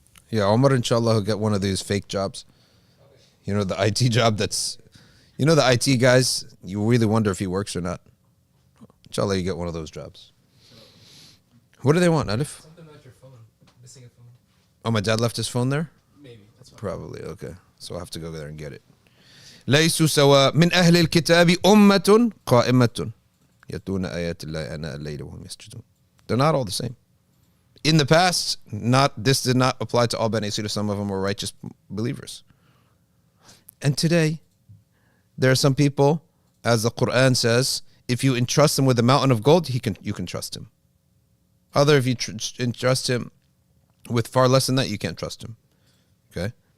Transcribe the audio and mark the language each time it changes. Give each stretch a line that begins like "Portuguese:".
English: Yeah, Omar, inshallah, will get one of these fake jobs. You know, the IT job that's... You know the IT guys, you really wonder if he works or not. Inshallah, you get one of those jobs. What do they want, Alif? Something about your phone. Missing a phone. Oh, my dad left his phone there? Maybe. That's fine. Probably, okay. So I'll have to go there and get it.
Arabic: ليسوا سواء من أهل الكتاب أمة قائمة يتلون آيات الله آناء الليل وهم يسجدون.
English: They're not all the same. In the past, this did not apply to all Bani Israel. Some of them were righteous believers. And today, there are some people, as the Quran says, if you entrust him with a mountain of gold, you can trust him. If you entrust him with far less than that, you can't trust him. Okay?